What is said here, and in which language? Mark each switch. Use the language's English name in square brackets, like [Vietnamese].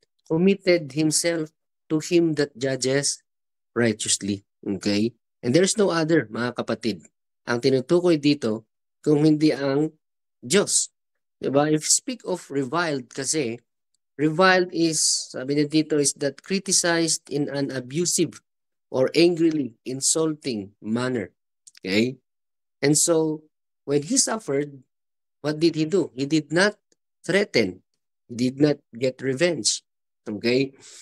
[English] Committed himself to him that judges righteously. Okay? And there's no other, [Filipino] mga kapatid. Ang tinutukoy dito, kung hindi ang Diyos. Diba? [English] If speak of reviled kasi, reviled is, [Filipino] sabi niya dito, [English] is that criticized in an abusive or angrily insulting manner. Okay? And so, when he suffered, what did he do? He did not threaten. He did not get revenge. Okay?